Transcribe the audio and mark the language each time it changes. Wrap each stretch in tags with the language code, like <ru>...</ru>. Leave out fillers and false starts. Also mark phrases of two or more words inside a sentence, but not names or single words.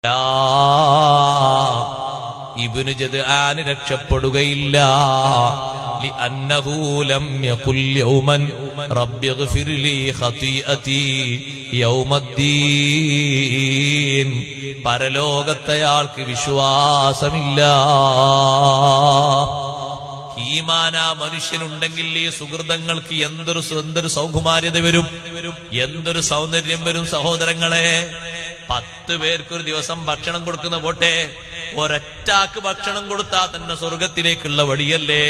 <ml>ഇബ്നു ജദ്ആൻ രക്ഷപ്പെടുകയില്ല.</ml> <ar>لأنه لم يقل يوما رب اغفر لي خطيئتي يوم الدين.</ar> <ml>പരലോകത്തയാൾക്ക് വിശ്വാസമില്ല. ഈമാനാ മനുഷ്യനുണ്ടെങ്കിൽ ഈ സുഹൃതങ്ങൾക്ക് എന്തൊരു സൗകുമാര്യത വരും, എന്തൊരു സൗന്ദര്യം വരും. സഹോദരങ്ങളെ, 10 പേർക്കൊരു ദിവസം ഭക്ഷണം കൊടുക്കുന്ന പോട്ടെ, ഒരൊറ്റാക്ക് ഭക്ഷണം കൊടുത്താൽ തന്നെ സ്വർഗത്തിലേക്കുള്ള വഴിയല്ലേ.</ml>